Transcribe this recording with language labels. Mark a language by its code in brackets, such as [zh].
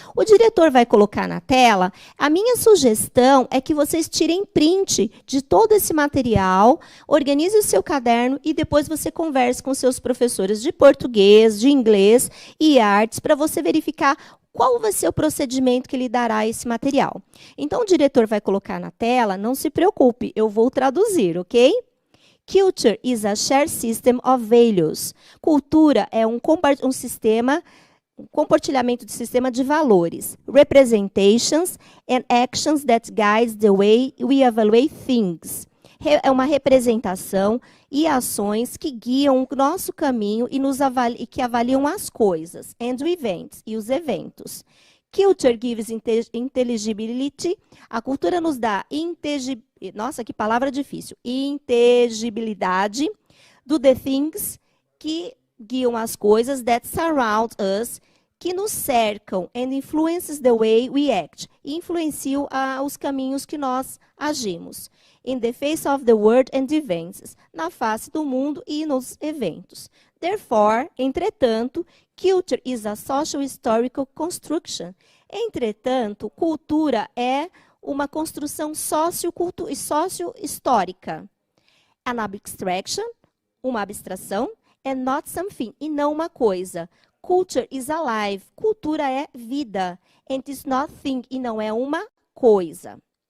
[pt] O diretor vai colocar na tela. A minha sugestão é que vocês tirem print de todo esse material, organize o seu caderno e depois você converse com seus professores de português, de inglês e artes para você verificar qual vai ser o procedimento que ele dará a esse material. Então, o diretor vai colocar na tela, não se preocupe, eu vou traduzir, ok? [en] Culture is a shared system of values. [pt] Cultura é um compartilhamento de sistema de valores. [en] Representations and actions that guides the way we evaluate things. [pt] É uma representação e ações que guiam o nosso caminho e que avaliam as coisas. [en] And events, [pt] e os eventos. [en] Culture gives intelligibility. [pt] A cultura nos dá nossa, que palavra difícil. Inteligibilidade do [en] the things [pt] que guiam as coisas [en] that surround us, [pt] que nos cercam, [en] and influences the way we act. [pt] E influenciam os caminhos que nós agimos. [en] In the face of the world and events. [pt] Na face do mundo e nos eventos. [en] Therefore, [pt] entretanto, [en] culture is a social historical construction. [pt] Entretanto, cultura é uma construção socio-histórica. [en] An abstraction, [pt] uma abstração, [en] and not something, [pt] e não uma coisa. [en] Culture is alive, [pt] cultura é vida, [en] and is not thing, [pt] e não é uma coisa.